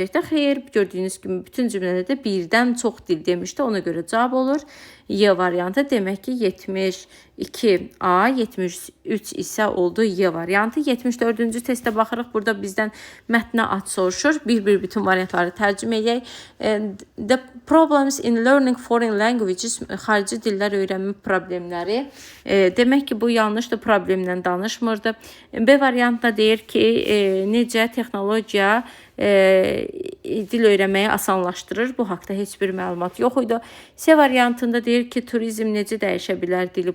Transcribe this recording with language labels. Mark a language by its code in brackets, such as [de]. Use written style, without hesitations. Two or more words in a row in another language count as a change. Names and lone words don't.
[az] Xeyr, gördüyünüz kimi bütün cümlələrdə birdən çox dil demişdi. Ona görə cavab olur Y variantı. Demək ki, 72A, 73 isə oldu Y variantı. 74-cü testə baxırıq. Burada bizdən mətnə ad soruşur. Bir bütün variantları tərcümə edək. [en] The problems in learning foreign languages, [az] xarici dillər öyrənmə problemləri. Demək ki, bu yanlışdır, problemdən danışmırdı. B variantda deyir ki, necə texnologiya dil öyrənməyi asanlaşdırır. Bu haqda heç bir məlumat yox idi. C variantında deyir ki, turizm necə dəyişə bilər dili.